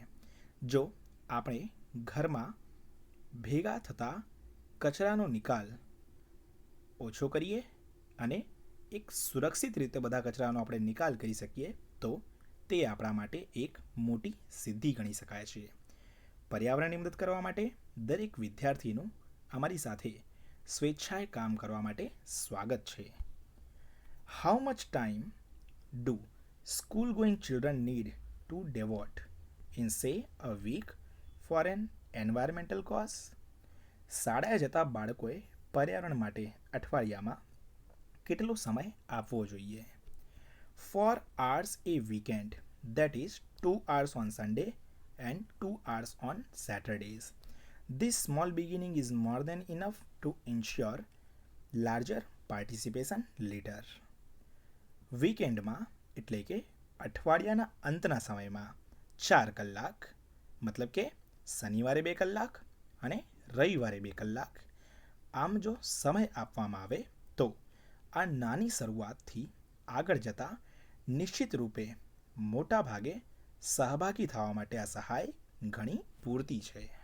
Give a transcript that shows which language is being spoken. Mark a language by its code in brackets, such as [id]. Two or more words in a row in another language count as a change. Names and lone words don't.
[gu] જો આપણે ઘરમાં ભેગા થતા કચરાનો નિકાલ ઓછો કરીએ અને એક સુરક્ષિત રીતે બધા કચરાનો આપણે નિકાલ કરી શકીએ તો તે આપણા માટે એક મોટી સિદ્ધિ ગણી શકાય છે. પર્યાવરણની મદદ કરવા માટે દરેક વિદ્યાર્થીનું અમારી સાથે સ્વેચ્છાએ કામ કરવા માટે સ્વાગત છે. [en] how much time do school going children need to devote in say a week for an environmental cause? [gu] શાળાએ જતા બાળકોએ પર્યાવરણ માટે અઠવાડિયામાં કેટલો સમય આપવો જોઈએ? [en] 4 hours a weekend, that is 2 hours on Sunday and 2 hours on Saturdays. This small beginning is more than enough to ensure larger participation later. [gu] વીકેન્ડમાં એટલે કે અઠવાડિયાના અંતના સમયમાં 4 કલાક, મતલબ કે શનિવારે 2 કલાક અને રવિવારે 2 કલાક આમ જો સમય આપવામાં આવે તો આ નાની શરૂઆતથી આગળ જતાં નિશ્ચિત રૂપે મોટા ભાગે સહભાગી થવા માટે આ સહાય ઘણી પૂરતી છે.